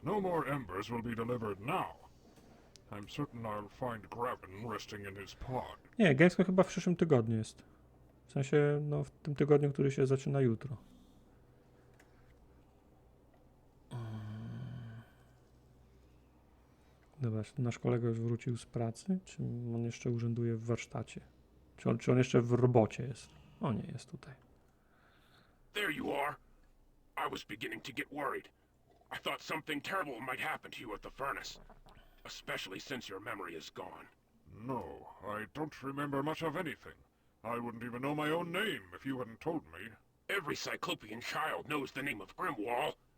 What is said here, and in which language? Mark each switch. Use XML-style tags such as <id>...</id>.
<en>No more embers will be delivered now. I'm certain I'll find Graven resting in his pod.</en> <pl>Nie, Gamescom chyba w przyszłym tygodniu jest. W sensie, no w tym tygodniu, który się zaczyna jutro. Dobra, nasz kolega już wrócił z pracy? Czy on jeszcze urzęduje w warsztacie? Czy on jeszcze w robocie jest? O nie, jest tutaj.</pl> <en>There you are. I was beginning to get worried. I thought something terrible might happen to you at the furnace. Especially since your memory is gone. No, I don't remember much of anything. I wouldn't even know my own name if you hadn't told me. Every Cyclopean child knows the name of Grimwall.</en>